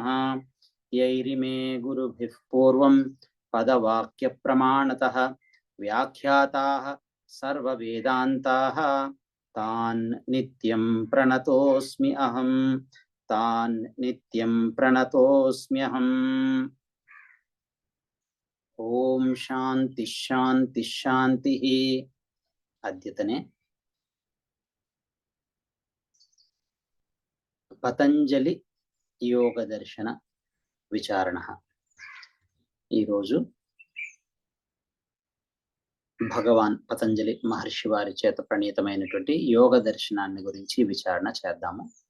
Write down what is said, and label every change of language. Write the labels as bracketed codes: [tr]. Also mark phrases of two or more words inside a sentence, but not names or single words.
[sa] यैरिमे गुरुभिः पूर्वं पदवाक्यप्रमाणतः व्याख्याताः सर्ववेदान्ताः तान् नित्यं प्रणतोऽस्मि अहं तान् नित्यं प्रणतोऽस्म्यहम्। ओम शांति शांति शांतिः। अद्यतने పతంజలి యోగ దర్శన విచారణ। [te] ఈరోజు భగవాన్ పతంజలి మహర్షి వారి చేత ప్రణీతమైనటువంటి యోగ దర్శనాన్ని గురించి విచారణ చేద్దాము.